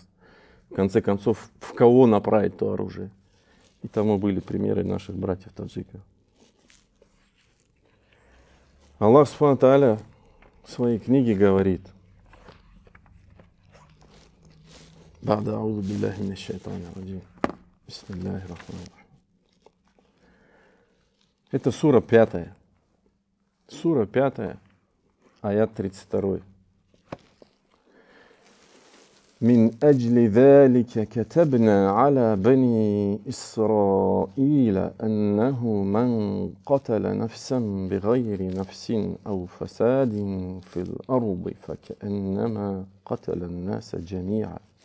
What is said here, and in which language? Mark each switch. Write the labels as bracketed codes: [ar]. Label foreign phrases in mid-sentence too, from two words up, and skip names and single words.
[ru] В конце концов, в кого направить то оружие. И тому были примеры наших братьев-таджиков. Аллах [ar] سبحانه وتعالى [ru] в своей книге говорит: [ar] «بعد أعوذ بالله من الشيطان الرجيم. بسم الله الرحمن الرحيم». [ru] Это сура 5. Сура 5, аят 32. [ar] من أجل ذلك كتبنا على بني إسرائيل أنه من قتل نفسا بغير نفس أو فساد في الأرض فكأنما قتل الناس جميعا